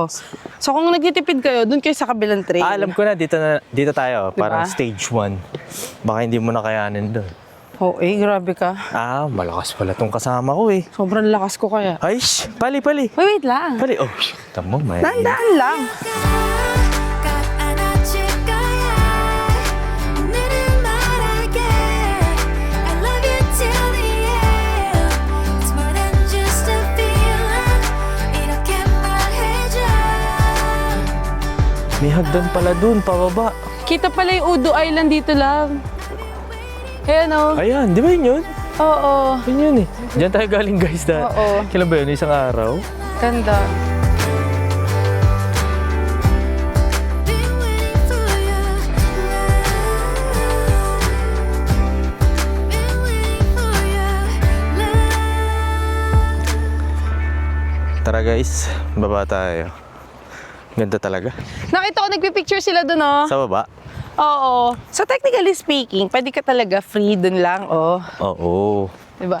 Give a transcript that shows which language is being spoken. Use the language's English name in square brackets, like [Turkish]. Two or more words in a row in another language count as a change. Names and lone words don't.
[Filipino] So kung nagtitipid kayo, dun kayo sa kabilang trail. Alam ko na, dito tayo. Diba? Parang stage 1. Baka hindi mo na kayanin doon. Oo, grabe ka. Ah, malakas pala tong kasama ko eh. Sobrang lakas ko kaya. Ay, pali. Wait lang. Pali, oh, tamo, may. Dandaan lang. [English] got [Korean] 안아줄 거야 오늘은 말할게 [English] I love you till the end It's more than just a feeling [Korean] 이렇게 말해줘 [Filipino] May hagdan pala dun, pababa. Kita pala yung Udo Island dito lang. Ayan o. Ayan, di ba yun yun? Oo. Yun yun eh. Diyan tayo galing guys. Oo. Kailan ba yun? Isang araw? Ganda. [English] Been waiting for you Been waiting for you [Filipino] Tara guys, baba tayo. Ganda talaga. Nakita ko nagpipicture sila dun oh. Sa baba? Oo. So [English] technically speaking, [Filipino] pwede ka talaga free dun lang oh. Oo. Diba?